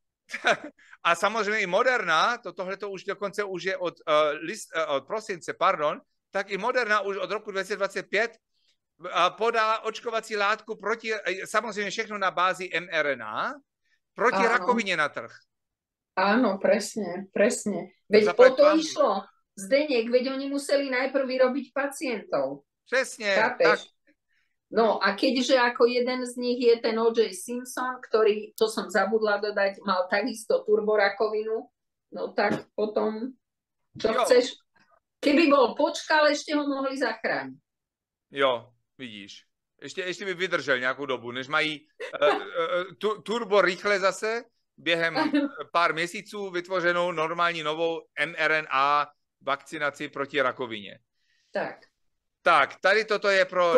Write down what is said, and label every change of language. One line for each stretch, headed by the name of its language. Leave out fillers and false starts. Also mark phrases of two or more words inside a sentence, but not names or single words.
Czech: A samozřejmě i Moderna, tohle to už dokonce už je od prosince, tak i Moderna už od roku 2025 podá očkovací látku proti, samozřejmě všechno na bázi mRNA, proti rakovině na trh.
Slovak: Áno, presne. Veď o to išlo. Zdeněk, veď oni museli najprv vyrobiť pacientov.
Czech: Přesně. Tak.
Slovak: No a keďže ako jeden z nich je ten O.J. Simpson, ktorý, to som zabudla dodať, mal takisto turborakovinu, no tak potom, čo chceš? Keby bol počkal, ešte ho mohli zachrániť.
Czech: Jo, vidíš. Ještě by vydržel nějakou dobu, než mají turbo rychle zase, během pár měsíců vytvořenou normální novou mRNA vakcinaci proti rakovině. Tak, tady toto je pro